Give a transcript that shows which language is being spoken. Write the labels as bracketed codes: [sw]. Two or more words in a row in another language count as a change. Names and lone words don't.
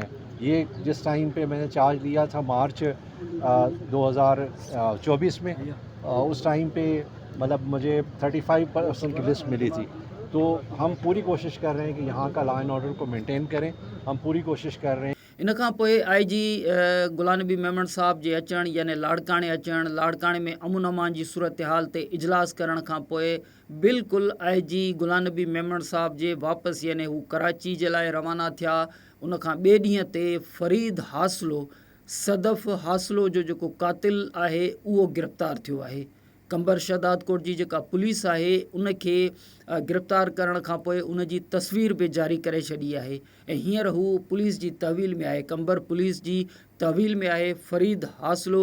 [ur] یہ جس ٹائم پہ میں نے چارج لیا تھا مارچ 2024 میں، اس ٹائم پہ مطلب مجھے 35% کی لسٹ ملی تھی. تو ہم پوری کوشش کر رہے ہیں کہ یہاں کا [en] law and order [ur] کو مینٹین کریں. ہم پوری کوشش کر رہے ہیں. [sd] ان کھاں پوئے آئی جی غلام نبی میمن صاحب جے اچن یعنی لاڑکانے اچن، لاڑکانے میں امن امان جی صورتحال تے اجلاس کرن کھاں پوئے بالکل آئی جی غلام نبی میمن صاحب جے واپس یعنی ہو کراچی جے لائے روانہ تھیا. ان کھاں ॿिए ॾींहं ते फरीद हासलो सदफ हासलो जो जेको कातिल आहे उहो गिरफ़्तार थियो आहे. कंबर शहदाद कोट जी जेका पुलिस आहे उनखे गिरफ़्तार करण खां पोइ उन जी तस्वीर बि जारी करे छॾी आहे. ऐं हींअर हू पुलिस जी तहवील में आहे, कंबर पुलिस जी तहवील में आहे फरीद हासलो.